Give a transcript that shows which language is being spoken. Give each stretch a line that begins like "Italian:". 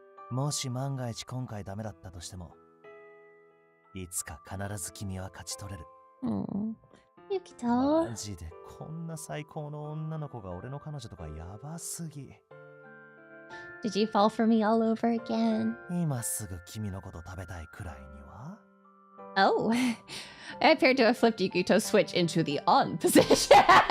Japanese: もし万が一今回ダメだったとしても、いつか必ず君は勝ち取れる。
English: Yukito.
Japanese: マジでこんな最高の女の子が俺の彼女とかやばすぎ。
English: Did you fall for me all over again?
Japanese: 今すぐ君のこと食べたいくらいには
English: Oh. I appeared to have flipped Yukito's switch into the on position.